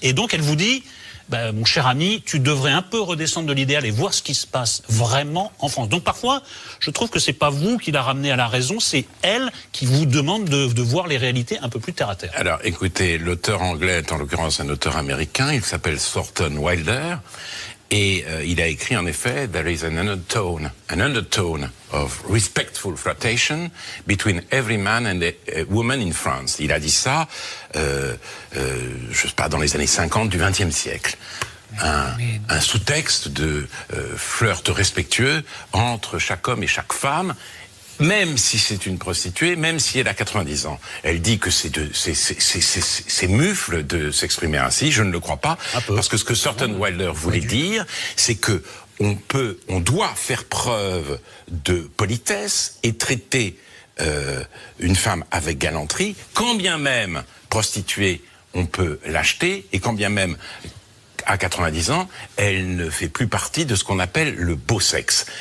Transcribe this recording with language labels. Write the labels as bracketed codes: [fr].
[fr] Et donc elle vous dit, mon cher ami, tu devrais un peu redescendre de l'idéal et voir ce qui se passe vraiment en France. Donc parfois, je trouve que c'est pas vous qui la ramenez à la raison, c'est elle qui vous demande de voir les réalités un peu plus terre à terre. Alors écoutez, l'auteur anglais est en l'occurrence un auteur américain, il s'appelle Thornton Wilder. Et il a écrit en effet, [en] there is an undertone of respectful flirtation between every man and a woman in France. [fr] Il a dit ça, je sais pas, dans les années 50 du XXe siècle. Un sous-texte de flirt respectueux entre chaque homme et chaque femme. Même si c'est une prostituée, même si elle a 90 ans. Elle dit que c'est mufle de s'exprimer ainsi, je ne le crois pas, parce que ce que Thornton Wilder voulait dire, c'est que on doit faire preuve de politesse et traiter une femme avec galanterie, quand bien même prostituée, on peut l'acheter, et quand bien même à 90 ans, elle ne fait plus partie de ce qu'on appelle le beau sexe.